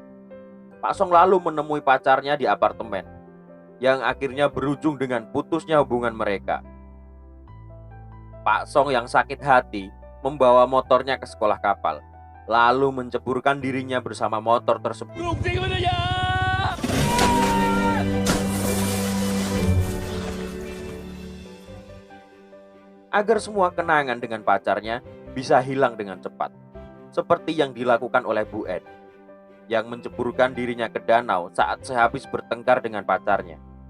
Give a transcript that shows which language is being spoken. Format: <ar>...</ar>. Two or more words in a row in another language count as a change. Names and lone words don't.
<id>Pak Song lalu menemui pacarnya di apartemen, yang akhirnya berujung dengan putusnya hubungan mereka. Pak Song yang sakit hati membawa motornya ke sekolah kapal, lalu menceburkan dirinya bersama motor tersebut.</id> <th>ลูกจริงมันยา</th> <id>Agar semua kenangan dengan pacarnya bisa hilang dengan cepat, seperti yang dilakukan oleh Bu En, yang menceburkan dirinya ke danau saat sehabis bertengkar dengan pacarnya.</id>